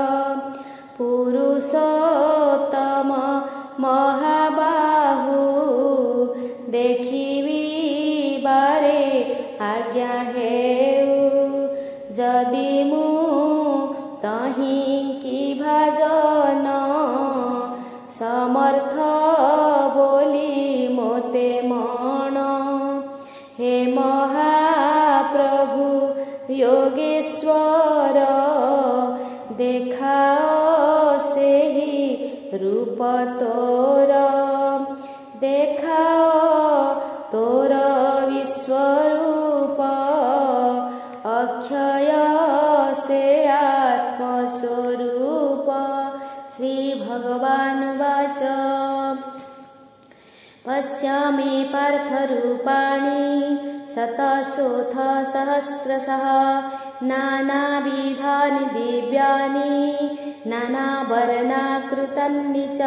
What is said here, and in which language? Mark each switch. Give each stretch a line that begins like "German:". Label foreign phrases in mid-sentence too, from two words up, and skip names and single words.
Odia: ପୁରୁଷୋତ୍ତମ ମହାବାହୁ ଦେଖିବି ବାରେ ଆଜ୍ଞା ହେଉ। ଯଦି ମୁ ତହି କି ଭଜନ ସମର୍ଥ ବୋଲି ମୋତେ ମନ। ହେ ମହାପ୍ରଭୁ ଯୋଗେଶ୍ୱର ଦେଖାଅ ସେହି ରୂପ ତୋର। ଦେଖାଅ ତୋର ବିଶ୍ୱରୂପ ଅକ୍ଷୟ ସେ ଆତ୍ମସ୍ୱରୂପ।
Sanskrit: श्री भगवान वाच पश्यामि पार्थरूपाणि शतशोऽथ सहस्रशः नानाविधानि दिव्यानि नानावर्णाकृतानि च।